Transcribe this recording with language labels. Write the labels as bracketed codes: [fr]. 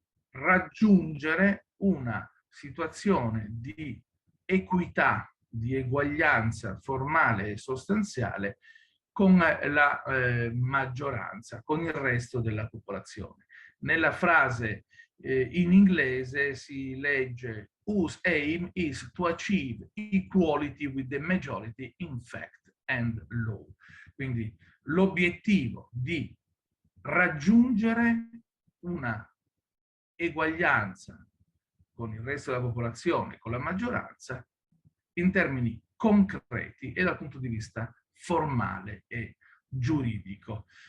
[it] raggiungere una situazione di equità, di eguaglianza formale e sostanziale con la maggioranza, con il resto della popolazione. Nella frase in inglese si legge [en] whose aim is to achieve equality with the majority in fact and law. [it] Quindi l'obiettivo di raggiungere una eguaglianza con il resto della popolazione, con la maggioranza, in termini concreti e dal punto di vista formale e giuridico.